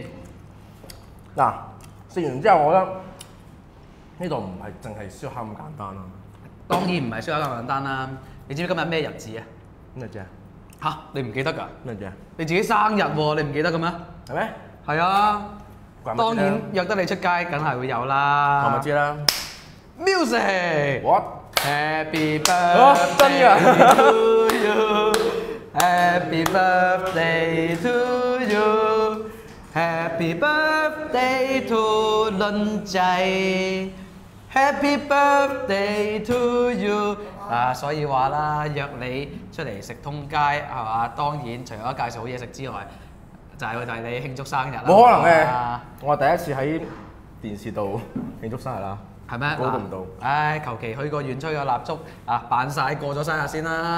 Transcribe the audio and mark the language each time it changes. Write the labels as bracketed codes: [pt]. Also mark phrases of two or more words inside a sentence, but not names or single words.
[yue] 嗱，食完之後，我覺得呢度唔係淨係燒烤咁簡單啦。當然唔係燒烤咁簡單啦。你知唔知今日咩日子啊？咩啫？嚇，你唔記得㗎？咩啫？你自己生日喎，你唔記得嘅咩？係咩？係啊，當然約得你出街，梗係會有啦。我咪知啦。 [en] Music。 What？ Happy [yue] 真 [en] birthday [yue] 㗎 [en] to you，Happy birthday to you，Happy birthday to 倫仔 ，Happy birthday to you。 [yue] 所以話啦，約你出嚟食通街係嘛？當然除咗介紹好嘢食之外，就係你慶祝生日啦。冇可能嘅，我係第一次喺電視度慶祝生日啦。係咩？估唔到。唉，求其去個縣吹個蠟燭扮晒過咗生日先啦。